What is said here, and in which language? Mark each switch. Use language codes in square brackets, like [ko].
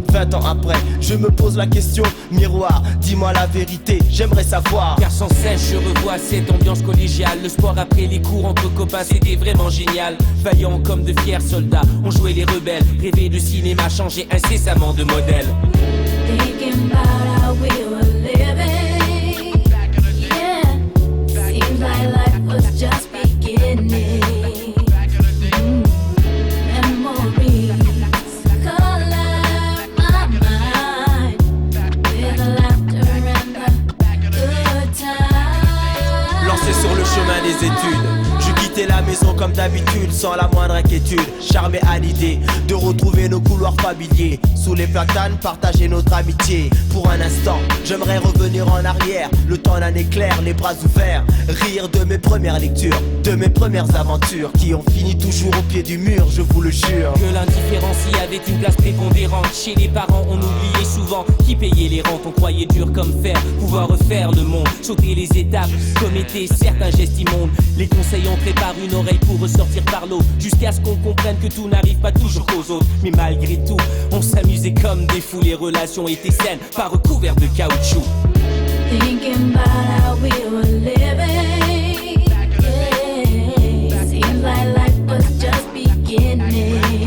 [fr] 20 ans après, je me pose la question, miroir, dis-moi la vérité, j'aimerais savoir. Car sans cesse je revois cette ambiance collégiale, le sport après les cours entre copains, c'était vraiment génial. Vaillants comme de fiers soldats, on jouait les rebelles, rêver de cinéma, changer incessamment de modèle. [en] Thinking about how we were living, yeah, seems like life was just beginning. Memories color my mind with laughter and the good times. [fr] Lancé sur le chemin des études, je quittais la maison comme d'habitude sans la moindre inquiétude, charmé à l'idée de retrouver nos couloirs familiers. Sous les platanes, partager notre amitié. Pour un instant, j'aimerais revenir en arrière, le temps d'un éclair, les bras ouverts. Rire de mes premières lectures, de mes premières aventures, qui ont fini toujours au pied du mur, je vous le jure. Que l'indifférence y avait une place prépondérante. Chez les parents, on oubliait souvent qui payait les rentes. On croyait dur comme fer, pouvoir refaire le monde, sauter les étapes, commettre certains gestes immondes. Les conseils entraient par une oreille pour ressortir par l'autre, jusqu'à ce qu'on comprenne que tout n'arrive pas toujours qu'aux autres. Mais malgré tout, on s'amusait comme des fous. Les relations étaient saines, pas recouvertes de caoutchouc. [en] Thinking about how we were living, yeah, seems like life was just beginning.